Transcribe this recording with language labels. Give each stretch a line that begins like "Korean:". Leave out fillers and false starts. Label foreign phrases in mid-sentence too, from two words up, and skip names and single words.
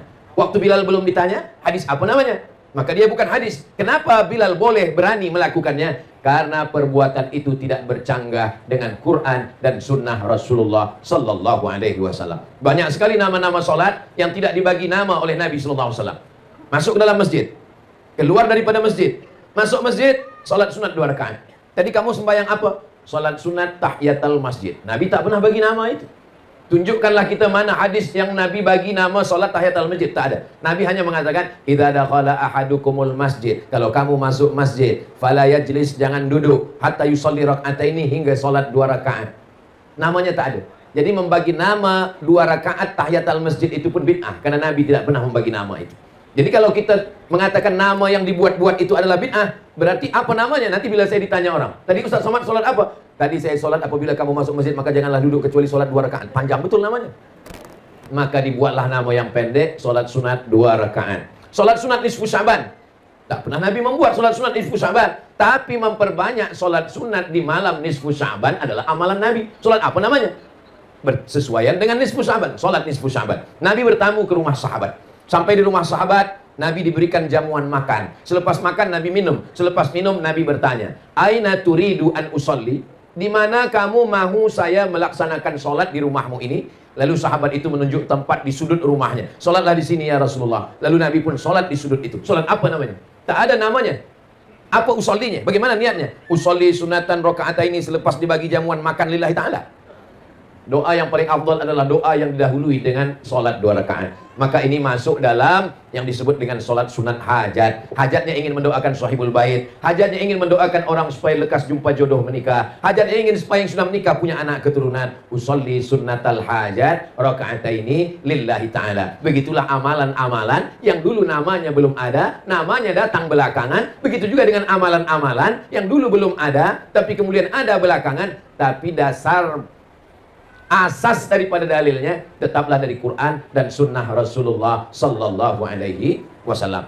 Malay: Waktu Bilal belum ditanya, hadis apa namanya? Maka dia bukan hadis. Kenapa Bilal boleh berani melakukannya? Karena perbuatan itu tidak bercanggah dengan Quran dan sunnah Rasulullah
Arabic: صلى الله عليه وسلم.
Malay: Banyak sekali nama-nama solat yang tidak dibagi nama oleh Nabi
Arabic: صلى الله عليه وسلم.
Malay: Masuk ke dalam masjid, keluar daripada masjid, masuk masjid, salat sunat 2 rakaat. Tadi kamu sembahyang apa? Salat sunat
Arabic: تحية المسجد.
Malay: Nabi tak pernah bagi nama itu. Tunjukkanlah kita mana hadis yang Nabi bagi nama salat
Arabic: تحية المسجد.
Malay: Tak ada. Nabi hanya mengatakan,
Arabic: إذا دخل أحدكم المسجد.
Malay: Kalau kamu masuk masjid,
Arabic: فلا يجلس,
Malay: jangan duduk,
Arabic: حتى يصلي ركعتين,
Malay: hingga salat 2 rakaat. Namanya tak ada. Jadi membagi nama 2 rakaat
Arabic: تحية المسجد
Malay: itu pun bid'ah, karena Nabi tidak pernah membagi nama itu. Jadi kalau kita mengatakan nama yang dibuat-buat itu adalah bid'ah, berarti apa namanya? Nanti bila saya ditanya orang, tadi Ustaz Somad solat apa? Tadi saya solat apabila kamu masuk masjid maka janganlah duduk kecuali solat 2 rakaat. Panjang betul namanya. Maka dibuatlah nama yang pendek, solat sunat 2 rakaat. Solat sunat nisfu Sya'ban. Tak pernah Nabi membuat solat sunat nisfu Sya'ban, tapi memperbanyak solat sunat di malam nisfu Sya'ban adalah amalan Nabi. Solat apa namanya? Bersesuaian dengan nisfu Sya'ban, solat nisfu Sya'ban. Nabi bertamu ke rumah sahabat. Sampai di rumah sahabat, Nabi diberikan jamuan makan. Selepas makan, Nabi minum. Selepas minum, Nabi bertanya,
Arabic: أين تريد أن أصلي?
Malay: Di mana kamu mahu saya melaksanakan solat di rumahmu ini? Lalu sahabat itu menunjuk tempat di sudut rumahnya. Solatlah di sini
Arabic: يا رسول الله.
Malay: Lalu Nabi pun solat di sudut itu. Solat apa namanya? Tak ada namanya. Apa usollinya? Bagaimana niatnya?
Arabic: أصلي سنة ركعتين
Malay: selepas dibagi jamuan makan
Arabic: لله تعالى.
Malay: Doa yang paling afdal adalah doa yang didahului dengan solat 2 rakaat. Maka ini masuk dalam yang disebut dengan solat sunat hajat. Hajatnya ingin mendoakan
Arabic: صاحب البيت.
Malay: Hajatnya ingin mendoakan orang supaya lekas jumpa jodoh menikah. Hajatnya ingin supaya yang sudah menikah punya anak keturunan.
Arabic: أصلي سنة الحاجة ركعتين لله تعالى.
Malay: Begitulah amalan-amalan yang dulu namanya belum ada, namanya datang belakangan. Begitu juga dengan amalan-amalan yang dulu belum ada, tapi kemudian ada belakangan. Tapi dasar asas daripada dalilnya tetaplah dari Quran dan sunnah Rasulullah
Arabic: صلى الله عليه وسلم.